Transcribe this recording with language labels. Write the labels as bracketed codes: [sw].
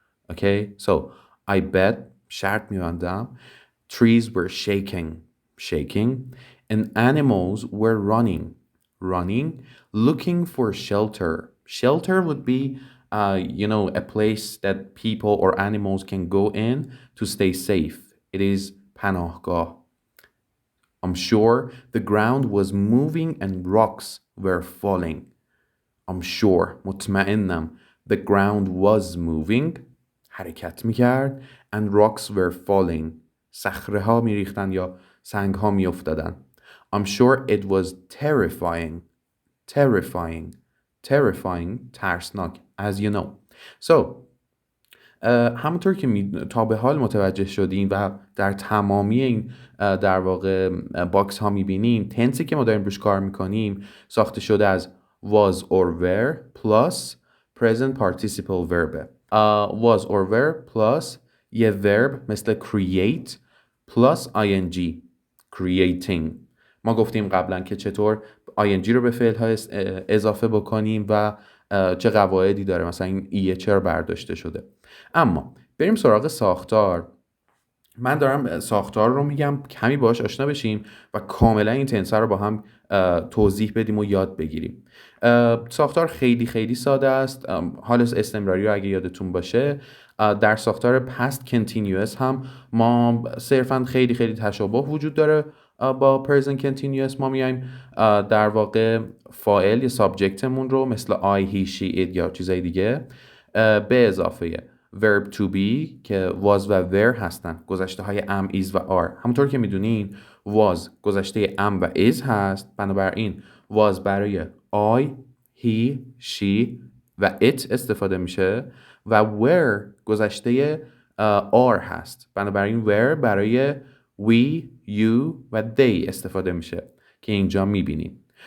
[en] Okay, so I bet, [fa] شرط می‌بندم, [en] trees were shaking, and animals were running, looking for shelter. Shelter would be, a place that people or animals can go in to stay safe. It is پناهگاه. I'm sure the ground was moving and rocks were falling. I'm sure, [fa] مطمئنم, [en] the ground was moving, [fa] حرکت میکرد, [en] and rocks were falling, [fa] صخره ها میریختن یا سنگ ها میافتادن. [en] I'm sure it was terrifying, ترسناک, as you know. [fa] So, همونطور که تا به حال متوجه شدیم و در تمامی این در واقع باکس ها میبینیم، تنسی که ما داریم روش کار میکنیم ساخته شده از [en] was or were plus present participle verb. Was or were plus یه verb مثل create plus ing creating. [fa] ما گفتیم قبلا که چطور ing رو به فعل ها اضافه بکنیم و چه قواعدی داره، مثلا این ایه چرا برداشته شده. اما بریم سراغ ساختار. من دارم ساختار رو میگم کمی باهاش آشنا بشیم و کاملا این تنس‌ها رو با هم توضیح بدیم و یاد بگیریم. ساختار خیلی خیلی ساده است. حال استمراری رو اگه یادتون باشه در ساختار past continuous هم ما صرفا خیلی خیلی تشابه وجود داره با present continuous. ما میایم در واقع فاعل یا سابجکتمون رو مثل I, he, she, it یا چیزای دیگه به اضافه verb to be که was و were هستن، گذشته های am, is و are. همونطور که میدونین was گذشته am و is هست، بنابراین was برای I, he, she و it استفاده میشه و were گذشته are هست، بنابراین were برای we, you و they استفاده میشه که اینجا میبینیم.